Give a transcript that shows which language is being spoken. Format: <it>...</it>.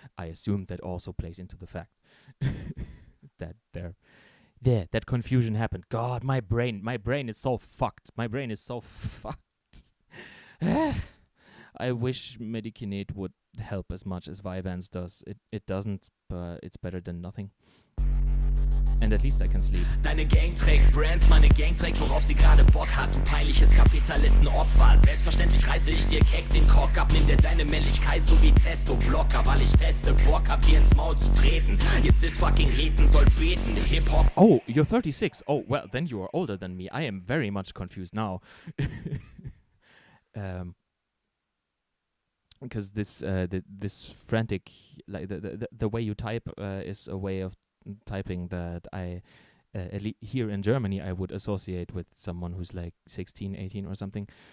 <en>I assume that also plays into the fact that that confusion happened. God, my brain is so fucked. My brain is so fucked. I wish Medikinate would help as much as Vyvanse does. It doesn't, but it's better than nothing. And at least I can sleep.</en> <de>Deine Gang trägt Brands, meine Gang trägt, worauf sie gerade Bock hat. Du peinliches Kapitalistenopfer. Selbstverständlich reiße ich dir keck den Kork ab. Nimm dir deine Männlichkeit so wie Testo-Blocker, weil ich feste Bock hab, dir ins Maul zu treten. Jetzt ist fucking Heten, soll beten. Hip-Hop.</de> <en>Oh, you're 36. Oh, well, then you are older than me. I am very much confused now. Because this frantic, like the way you type is a way of typing that I here in Germany I would associate with someone who's like 16, 18 or something.</en>